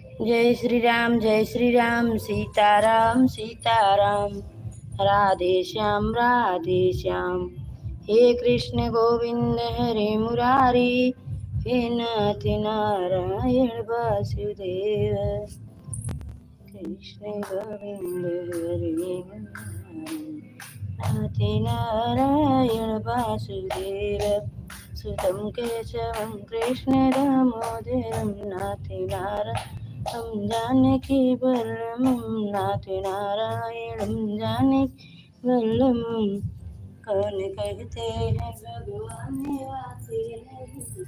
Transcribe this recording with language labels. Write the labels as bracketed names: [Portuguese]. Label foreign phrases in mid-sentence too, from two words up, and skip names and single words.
[Hindi] जय श्री राम सीताराम सीताराम राधे श्याम हे कृष्ण गोविंद हरे मुरारी हे नाथ नारायण वासुदेव [Sanskrit] कृष्ण गोविंद हरे मुरारी नाथ नारायण वासुदेव सुतं केशवं कृष्ण दामोदरं नाथ नारायणं जानकी वल्लभं नाथ नारायणं जानकी वल्लभं [Hindi] कौन कहते हैं भगवान आते नहीं